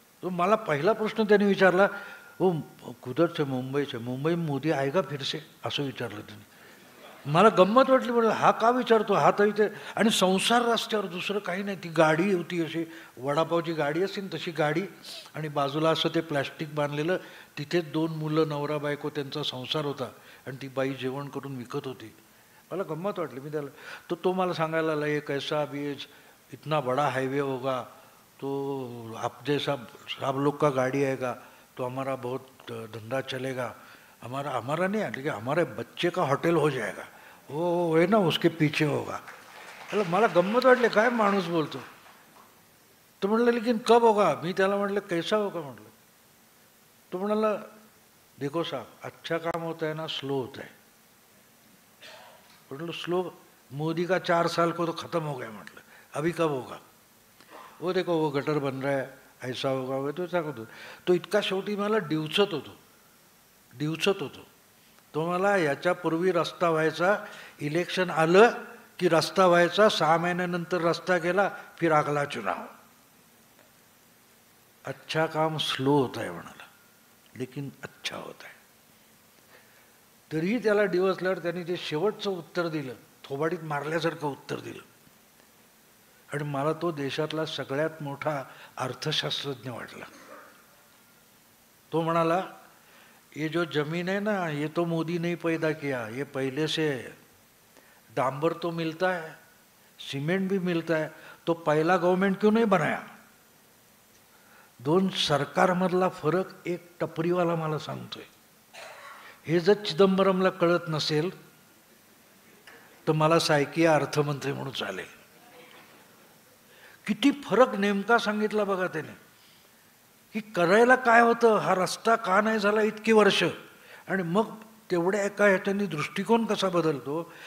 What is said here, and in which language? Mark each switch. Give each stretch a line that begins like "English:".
Marathi: तो मला पहिला प्रश्न त्याने विचारला,
Hindi: हो कुदर से मुंबई में मोदी आएगा फिर से,
Marathi: असं विचारलं त्याने. मला गंमत वाटली. म्हटलं हा का विचारतो, हा तर इथे. आणि संसार रस्त्यावर, दुसरं काही नाही. ती गाडी होती अशी वडापावची गाडी असते ना तशी गाडी, आणि बाजूला असं ते प्लॅस्टिक बांधलेलं, तिथेच 2 मुलं नवरा बायको त्यांचा संसार होता. आणि ती बाई जेवण करून विकत होती. मला गंमत वाटली. मी त्याला तो मला सांगायला लागला,
Hindi: एक ऐसा भी इतना बड़ा हाईवे होगा तो आप जैसा सब लोग का गाड़ी आएगा तो हमारा बहुत धंधा चलेगा, हमारा नहीं लेकिन हमारे बच्चे का होटल हो जाएगा, वो है ना उसके पीछे होगा.
Marathi: मला गंमत वाटले, काय माणूस बोलतो. तो म्हटलं
Hindi: लेकिन कब होगा.
Marathi: मी त्याला म्हटलं
Hindi: कैसा होगा म्हटलं.
Marathi: तो म्हणाला
Hindi: देखो साहब अच्छा काम होता है ना स्लो होता है.
Marathi: म्हटलं
Hindi: स्लो मोदी का 4 साल को तो खत्म हो गया
Marathi: म्हटलं,
Hindi: अभी कब होगा? वो देखो वो गटर बन रहा है, ऐसा होगा वगैरे
Marathi: तो सांगत होतो. तो इतका शेवटी मला डिवचत होतो. तो मला याच्यापूर्वी रस्ता व्हायचा, इलेक्शन आलं की रस्ता व्हायचा, 6 महिन्यानंतर रस्ता गेला,
Hindi: फिर अगला चुनाव. अच्छा काम स्लो होता है
Marathi: म्हणाला,
Hindi: लेकिन अच्छा होता है.
Marathi: तरीही त्याला डिवचल्यावर त्यांनी ते शेवटचं उत्तर दिलं, थोबाडीत मारल्यासारखं उत्तर दिलं. आणि मला तो देशातला सगळ्यात मोठा अर्थशास्त्रज्ञ वाटला. तो म्हणाला,
Hindi: ये जो जमीन है ना, ये तो मोदी ने पैदा किया, ये पहले से है. डांबर तो मिलता है, सीमेंट भी मिलता है, तो पहला गवर्नमेंट क्यों नहीं बनाया?
Marathi: 2 सरकारमधला फरक एक टपरीवाला मला सांगतोय. हे जर चिदंबरमला कळत नसेल तर मला सायकिया अर्थमंत्री म्हणून चालेल. किती फरक नेमका सांगितला बघा त्याने, की करायला काय होतं, हा रस्ता का नाही झाला इतकी वर्ष, आणि मग तेवढ्या एका ह्याच्यानी दृष्टिकोन कसा बदलतो.